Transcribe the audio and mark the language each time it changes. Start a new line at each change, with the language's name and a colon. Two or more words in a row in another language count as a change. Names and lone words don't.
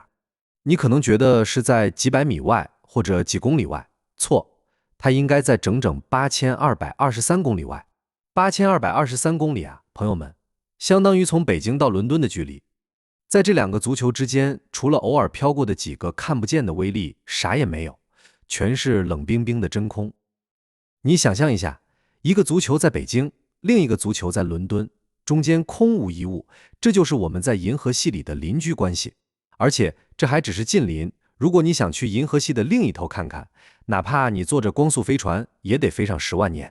Chinese: 你可能覺得是在幾百米外或者幾公里外，錯，它應該在整整8223公里外。8223公里啊，朋友們，相當於從北京到倫敦的距離。在這2個足球之間，除了偶爾飄過的幾個看不見的微粒，啥也沒有，全是冷冰冰的真空。你想象一下，一個足球在北京，另一個足球在倫敦，中間空無一物，這就是我們在銀河系裡的鄰居關係。而且這還只是近鄰，如果你想去銀河系的另一頭看看，哪怕你坐着光速飛船，也得飛上10萬年。